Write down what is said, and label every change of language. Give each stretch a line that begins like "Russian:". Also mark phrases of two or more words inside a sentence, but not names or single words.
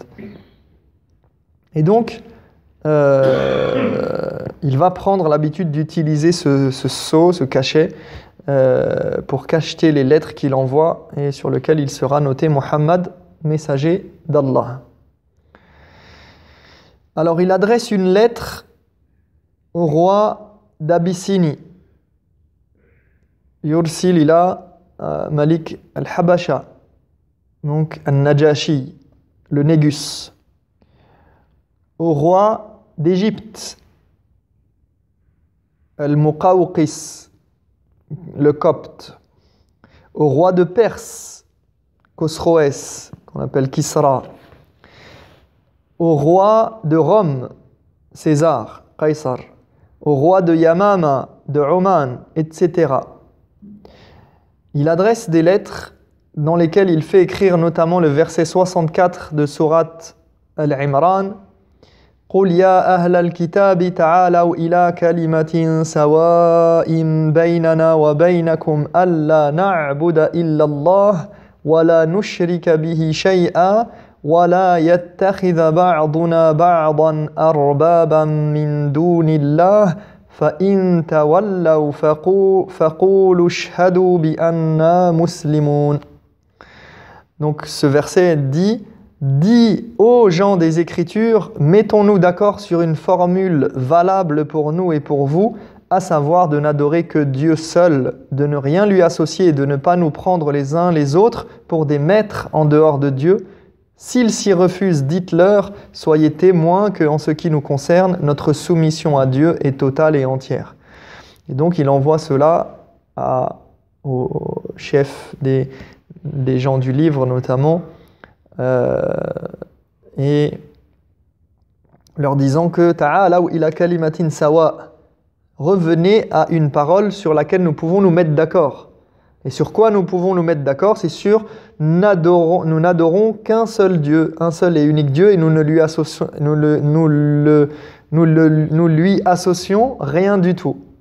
French: Et donc, il va prendre l'habitude d'utiliser ce sceau, ce cachet, pour cacheter les lettres qu'il envoie et sur lequel il sera noté Muhammad, messager d'Allah. Alors, il adresse une lettre au roi d'Abyssinie.
Arabic: يرسل إلى ملك الحبشة,
French: donc al-Najashi, le Négus. Au roi d'Égypte, Al-Muqawqis, le Copte, au roi de Perse, Khosroès, qu'on appelle Kisra, au roi de Rome, César, Qaysar, au roi de Yamama, de Oman, etc. Il adresse des lettres dans lesquelles il fait écrire notamment le verset 64 de sourate Al-Imran.
Arabic: قل يا أهل الكتاب تعالوا إلى كلمة سواء بيننا وبينكم ألا نعبد إلا الله ولا نشرك به شيئا ولا يتخذ بعضنا بعضا أربابا من دون الله فإن تولوا فقولوا اشهدوا بأننا مسلمون.
French: Donc ce verset dit: dis aux gens des Écritures, mettons-nous d'accord sur une formule valable pour nous et pour vous, à savoir de n'adorer que Dieu seul, de ne rien lui associer et de ne pas nous prendre les uns les autres pour des maîtres en dehors de Dieu. S'ils s'y refusent, dites-leur, soyez témoins qu'en ce qui nous concerne, notre soumission à Dieu est totale et entière. Et donc il envoie cela au chef des gens du livre notamment, et leur disant que
Arabic: تعالوا إلى كلمة سواء,
French: revenez à une parole sur laquelle nous pouvons nous mettre d'accord. Et sur quoi nous pouvons nous mettre d'accord? C'est sur nous n'adorons qu'un seul Dieu, un seul et unique Dieu, et nous ne lui associons, nous lui associons rien du tout.